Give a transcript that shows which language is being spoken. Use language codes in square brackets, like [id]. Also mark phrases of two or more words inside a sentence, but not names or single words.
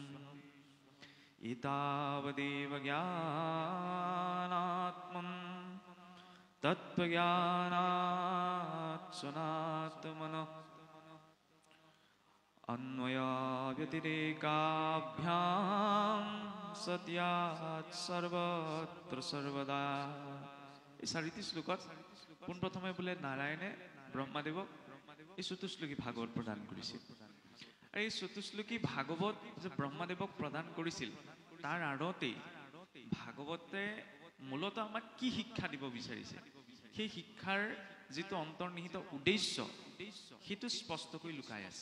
[sa] एतावदेव ज्ञानात्मन् तत्त्वज्ञानात् सनात्मनः अन्वयाव्यतिरेकाभ्यां सत्यात् सर्वत्र सर्वदा। [as] এই 4টি শ্লোকত পোনপ্ৰথমে বোলে নাৰায়ণে ব্ৰহ্মাদেৱক এই চতুশ্লোকী ভাগৱত প্ৰদান কৰিছিল। আৰু এই চতুশ্লোকী ভাগৱত যে ব্ৰহ্মাদেৱক প্ৰদান কৰিছিল তাৰ আঁৰতেই ভাগৱতে মূলত আমাক কি শিক্ষা দিব বিচাৰিছে, সেই শিক্ষাৰ যিটো অন্তৰ্নিহিত উদ্দেশ্য সেইটো স্পষ্টকৈ লুকাই আছে।